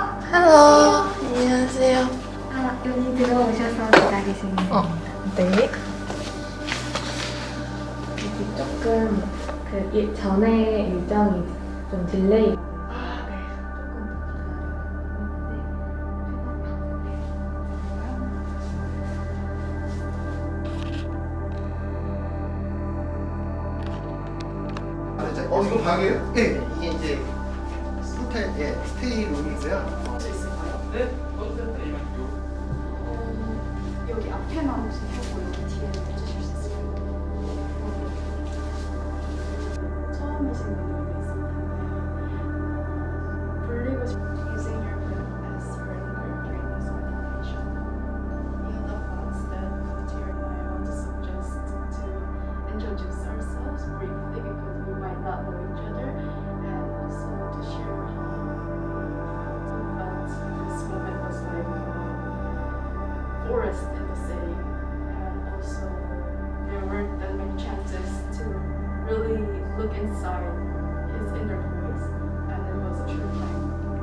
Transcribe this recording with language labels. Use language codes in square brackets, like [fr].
[en] Hello, [ko] 안녕하세요. 여기 들어오셔서 기다리시면 됩니다. 네. 여기 조금 전에 일정이 좀 딜레이. 이거 방이에요? 네. 이게 이제 호텔, 스테이 룸이고요. 수 있을까요? 네, 여기 앞에만 혹시 펴고 여기 뒤에는 해주실 수 있을까요? 처음이신 분이 있습니다. 불리고 [en] using your phone as your anchor during this meditation. In the thoughts that come to your mind, I want to suggest to introduce ourselves briefly because we might not know each other, and also to share how we felt this moment was like forest in the city, and also there weren't that many chances to really look inside his inner voice, and it was a true time.